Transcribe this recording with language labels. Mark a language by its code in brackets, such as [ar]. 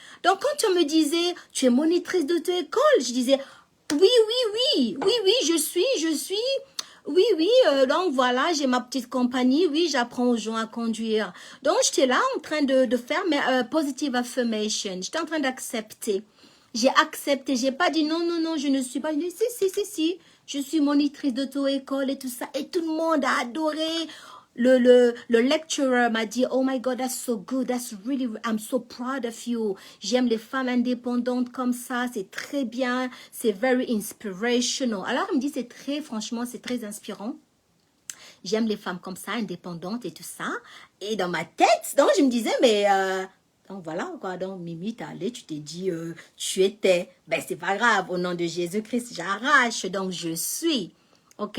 [fr] Donc, quand on me disait, tu es monitrice d'auto-école, je disais, oui, je suis, oui, donc voilà, j'ai ma petite compagnie, oui, j'apprends aux gens à conduire. Donc, j'étais là en train de faire mes positive affirmation, j'étais en train d'accepter. J'ai accepté, j'ai pas dit non, je ne suis pas, j'ai dit si, je suis monitrice d'auto-école et tout ça, et tout le monde a adoré. Le lecturer m'a dit, [en] oh my God, that's so good, that's really, I'm so proud of you. [fr] J'aime les femmes indépendantes comme ça, c'est très bien, c'est [en] very inspirational. [fr] Alors, il me dit, franchement, c'est très inspirant. J'aime les femmes comme ça, indépendantes et tout ça. Et dans ma tête, donc, je me disais, mais... donc voilà, quoi. Donc Mimi, t'es allée, tu t'es dit, tu étais. Ben, c'est pas grave, au nom de Jésus-Christ, j'arrache, donc je suis. Ok?